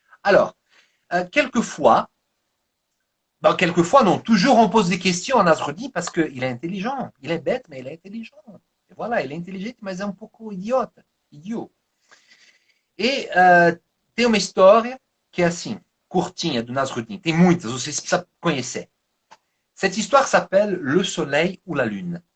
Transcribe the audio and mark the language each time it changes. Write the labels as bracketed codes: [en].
[fr] Alors, quelquefois, non, toujours on pose des questions à Nasruddin parce qu'il est intelligent. Il est bête, mais il est intelligent. Et voilà, il [pt] é inteligente, mas é um pouco idiot. E tem uma história que é assim, curtinha, do Nasruddin. Tem muitas, vocês precisam conhecer. [fr] Cette histoire s'appelle Le Soleil ou la Lune.